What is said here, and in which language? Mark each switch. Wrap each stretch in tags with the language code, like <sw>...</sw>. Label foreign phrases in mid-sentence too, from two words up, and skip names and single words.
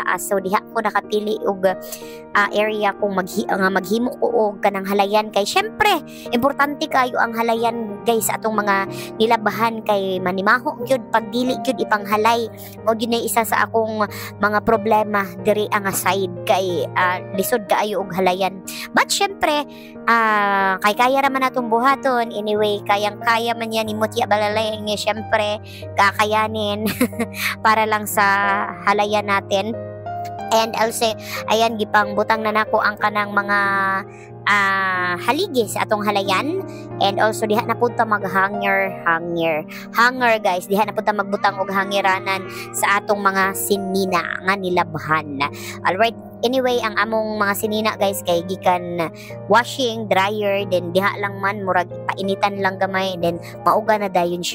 <ceb>So diha ko nakapili og area kung maghimo ko og kanang halayan kay syempre importante kayo ang halayan guys atong mga nilabahan kay manimaho gyud pag dili gyud ipanghalay. Mo gyud na isa sa akong mga problema diri ang side kay lisod kaayo og halayan. But syempre kay kaya raman natong buhaton anyway, kayang-kaya man yan ni Mutya Balalay nga syempre kakayanin para lang sa halayan natin. And also ayan gipang butang na nako ang kanang mga haligi sa atong halayan, and also diha na punta hanger guys, diha na punta magbutang og hangiranan sa atong mga sinina nga nilabhan. Alright, anyway ang among mga sinina guys kay gikan</ceb> <en>washing dryer,</en> <ceb>then diha lang man murag painitan lang gamay, then mauga na dayon siya.</ceb>